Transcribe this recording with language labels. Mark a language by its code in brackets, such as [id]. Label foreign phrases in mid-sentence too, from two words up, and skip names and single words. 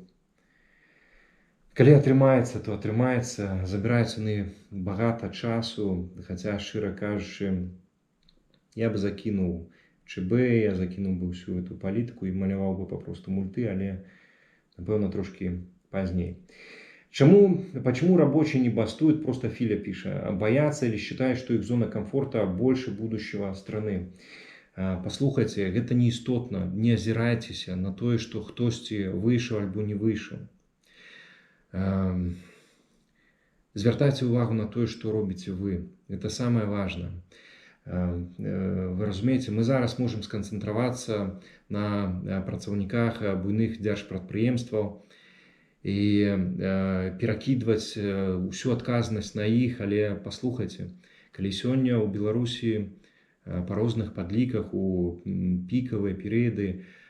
[be] Калі атрымаецца, то атрымаецца. Забіраюць яны багата часу, хаця, шчыра кажучы, я б закінуў ЧБ, я закінуў бы ўсю эту палітыку і маляваў бы папросту мульты, але, напэўна, трошки пазней. [ru] Почему рабочие не бастуют? Просто Филя пишет. Боятся или считают, что их зона комфорта больше будущего страны. [be] Послухайте, гэта не істотна. Не азірайцеся на тое, што хтосьці выйшаў альбо не выйшаў. Звяртайце увагу на тое, што робіце вы. [ru] Это самое важное. [be] Вы разумееце, мы зараз можем сканцэнтравацца на працаўніках буйных дзяржпрадпрыемстваў і перакідваць усю адказнасць на іх, але паслухайце, калі сёння ў Беларусі па розных падліках у пікавыя перыяды